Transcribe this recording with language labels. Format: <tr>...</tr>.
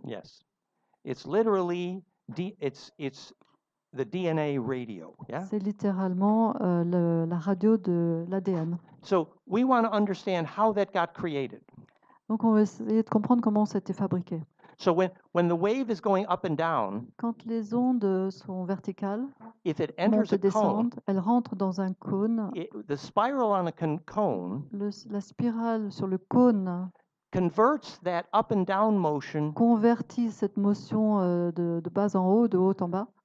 <en>Yes, it's literally it's the DNA radio. Yeah.</en> <fr>C'est littéralement la radio de l'ADN.</fr> <en>So we want to understand how that got created.</en> <fr>Donc on va essayer de comprendre comment ça a été fabriqué.</fr> <en>So when the wave is going up and down,</en> <fr>quand les ondes sont verticales,</fr> <en>if it enters</en> <fr>montent et descendent, elles rentrent dans un cône.</fr> <en>The spiral on a cone,</en> <fr>la spirale sur le cône,</fr> <en>converts that up and down motion,</en> <fr>convertit cette motion de bas en haut, de haut en bas,</fr>